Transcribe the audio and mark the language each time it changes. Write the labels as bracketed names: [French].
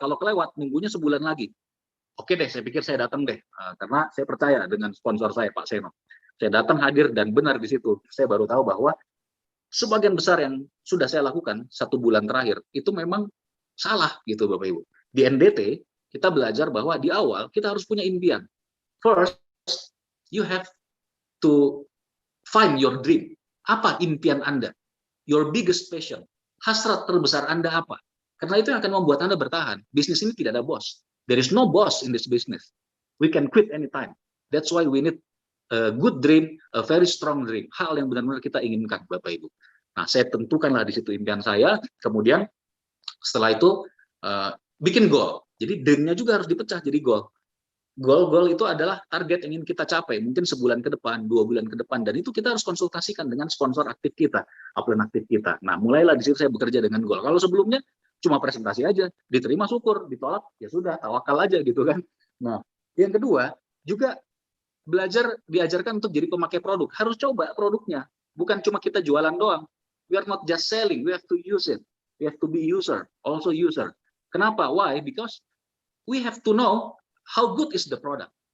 [Indonesian] Kalau kelewat, nunggunya sebulan lagi. Oke deh, saya pikir saya datang deh. Karena saya percaya dengan sponsor saya, Pak Seno. Saya datang hadir dan benar di situ. Saya baru tahu bahwa sebagian besar yang sudah saya lakukan 1 bulan terakhir itu memang salah gitu Bapak Ibu. Di NDT kita belajar bahwa di awal kita harus punya impian. [English] First, you have to find your dream. [Indonesian] Apa impian Anda? [English] Your biggest passion. [Indonesian] Hasrat terbesar Anda apa? Karena itu yang akan membuat Anda bertahan. Bisnis ini tidak ada bos. [English] There is no boss in this business. We can quit anytime. That's why we need a good dream, a very strong dream. [Indonesian] Hal yang benar-benar kita inginkan, Bapak Ibu. Nah, saya tentukanlah di situ impian saya. Kemudian setelah itu bikin goal. Jadi dream-nya juga harus dipecah jadi goal. Goal itu adalah target yang ingin kita capai. Mungkin sebulan ke depan, 2 bulan ke depan. Dan itu kita harus konsultasikan dengan sponsor aktif kita, upline aktif kita. Nah, mulailah di situ saya bekerja dengan goal. Kalau sebelumnya cuma presentasi aja, diterima syukur, ditolak ya sudah, tawakal aja gitu kan. Nah, yang kedua juga diajarkan untuk jadi pemakai produk. Harus coba produknya. Bukan cuma kita jualan doang. [English] We are not just selling, we have to use it. We have to be user, also user. Kenapa? Why? Because we have to know how good is the product.